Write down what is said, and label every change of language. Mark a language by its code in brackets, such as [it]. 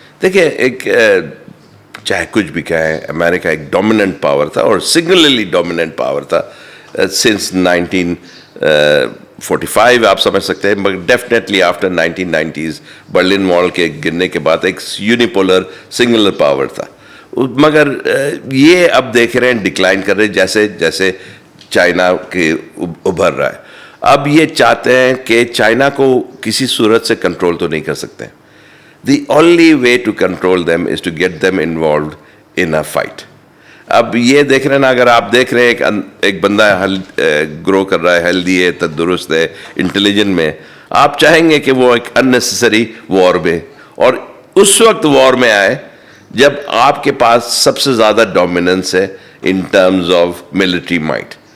[ur] دیکھیں, ایک چاہے کچھ بھی کہیں, امریکہ ایک ڈومیننٹ پاور تھا اور سنگولرلی ڈومیننٹ پاور تھا سنس 1945 آپ سمجھ سکتے ہیں, مگر definitely after 1990s Berlin wall کے گرنے کے بعد ایک یونیپولر سنگولر پاور تھا. مگر یہ اب دیکھ رہے ہیں ڈکلائن کر رہے جیسے جیسے چائنا کے ابھر رہا ہے. اب یہ چاہتے ہیں کہ چائنا کو کسی صورت سے کنٹرول تو نہیں کر سکتے. [en] The only way to control them is to get them involved in a fight. [ur] اب یہ دیکھ رہے ہیں نا, اگر آپ دیکھ رہے ہیں ایک بندہ گرو کر رہا ہے, ہیلدی ہے, تندرست ہے, انٹیلیجنٹ میں, آپ چاہیں گے کہ وہ ایک unnecessary وار میں, اور اس وقت وار میں آئے جب آپ کے پاس سب سے زیادہ ڈومیننس ہے [en] In terms of military might.